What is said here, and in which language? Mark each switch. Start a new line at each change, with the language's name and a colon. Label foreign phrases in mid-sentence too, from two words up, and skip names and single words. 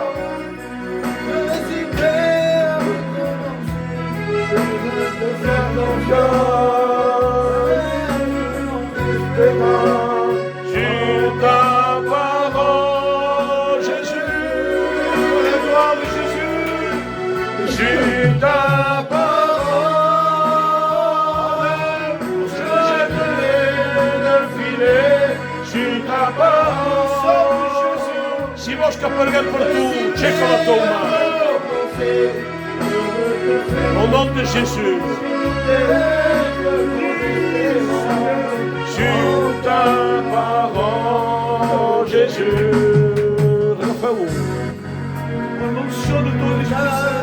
French: Sur ta parole, Jésus. La gloire de Jésus. Sur ta parole, je jetterai le filet. Sur ta parole,
Catalan: si vols que apareguem per tu, aixeca la teva mà.
French: Au nom de Jésus. Sur ta parole, Jésus. Refais-ho. L'onction de ton Esprit.